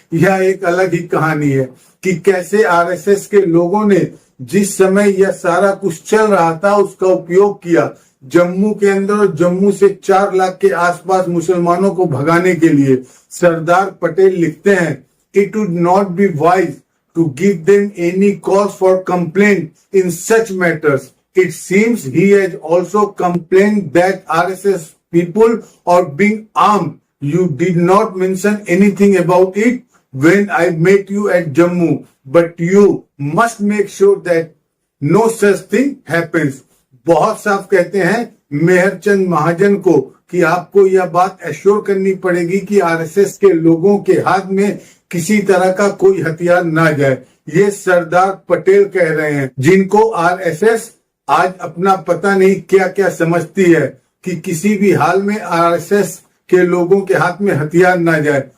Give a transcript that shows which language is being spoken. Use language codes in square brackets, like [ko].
[hi] यह एक अलग ही कहानी है कि कैसे आरएसएस के लोगों ने जिस समय यह सारा कुछ चल रहा था उसका उपयोग किया जम्मू के अंदर, और जम्मू से 4 लाख के आसपास मुसलमानों को भगाने के लिए। [en] सरदार पटेल लिखते हैं, it would not be wise to give them any cause for complaint in such matters. It seems he has also complained that RSS people are being armed. You did not mention anything about it when I met you at Jammu, but you must make sure that no such thing happens. [hi] बहुत साफ कहते हैं मेहरचंद महाजन को कि आपको यह बात assure करनी पड़ेगी कि आरएसएस के लोगों के हाथ में किसी तरह का कोई हथियार ना जाए। ये सरदार पटेल कह रहे हैं, जिनको आरएसएस आज अपना पता नहीं क्या क्या समझती है कि किसी भी हाल में आरएसएस के लोगों के हाथ में हथियार ना जाए।